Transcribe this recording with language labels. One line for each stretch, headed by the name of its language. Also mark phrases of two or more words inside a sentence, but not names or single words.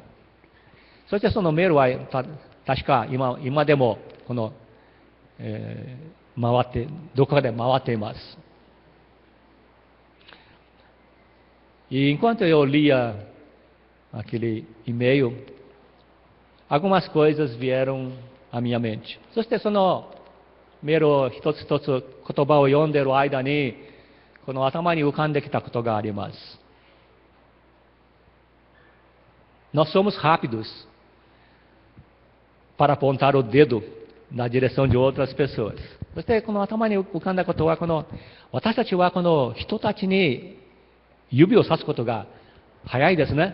Japanese: そしてそのメールは確か今でもどこかで回っています。
Portuguese: E enquanto eu lia aquele e-mail, algumas coisas vieram à minha mente.
Japanese: そしてそのメールを一つ一つ言葉を読んでいる間に、この頭に浮かんできたことがあります。
Portuguese: Nós somos rápidos para apontar o dedo na direção de outras pessoas.
Japanese: そしてこの頭に浮かんだことは、私たちはこの人たちに指をさすことが早いです